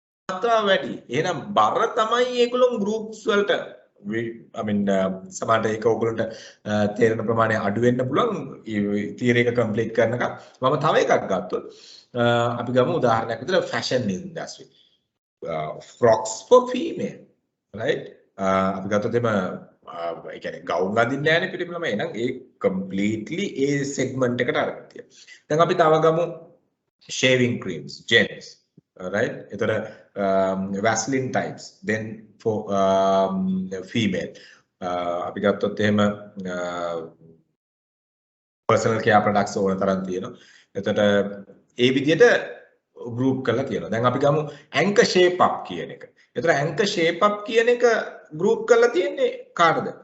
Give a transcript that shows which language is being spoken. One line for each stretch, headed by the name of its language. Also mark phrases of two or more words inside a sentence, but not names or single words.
Sinhala: මාත්‍රාව වැඩි. එහෙනම් බර තමයි ඒගොල්ලෝ groups වලට
English: I mean
Sinhala: සමහරට ඒක ඕගොල්ලන්ට තේරෙන ප්‍රමාණය අඩු වෙන්න පුළුවන්. තියරි එක කම්ප්ලීට් කරනකම් මම තව එකක් ගත්තොත් අපි ගමු උදාහරණයක් විදිහට
English: fashion industry. Frocks for female, right?
Sinhala: අපි ගත්තොත් එම ඒ කියන්නේ ගවුම් අඳින්න යන්නේ පිළිම ළමයි. එහෙනම් ඒ completely ඒ segment එකට අරගෙන තියෙනවා. දැන් අපි තව ගමු
English: shaving creams, gents, right? එතන Vaseline types, then for female.
Sinhala: අපි ගත්තොත් එහෙම
English: personal care products
Sinhala: ඕන තරම් තියෙනවා. එතකොට ඒ විදිහට group කරලා තියෙනවා. දැන් අපි ගමු anchor shape up කියන එක. එතකොට anchor shape up කියන එක group කරලා තියෙන්නේ කාටද?